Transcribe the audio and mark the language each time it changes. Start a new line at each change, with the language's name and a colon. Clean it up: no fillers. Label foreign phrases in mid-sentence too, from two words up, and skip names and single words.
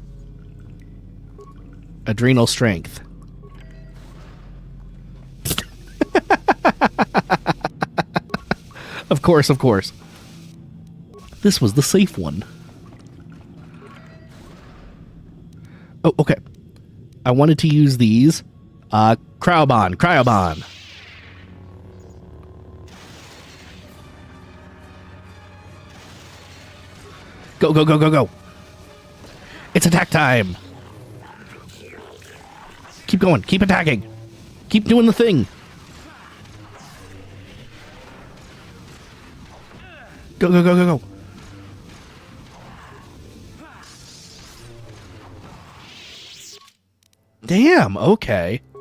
English: Adrenal strength. Of course, of course. This was the safe one. Oh, okay. I wanted to use these. Cryobond, Cryobond. Go, go, go, go, go. It's attack time. Keep going. Keep attacking. Keep doing the thing. Go, go, go, go, go. Damn, okay.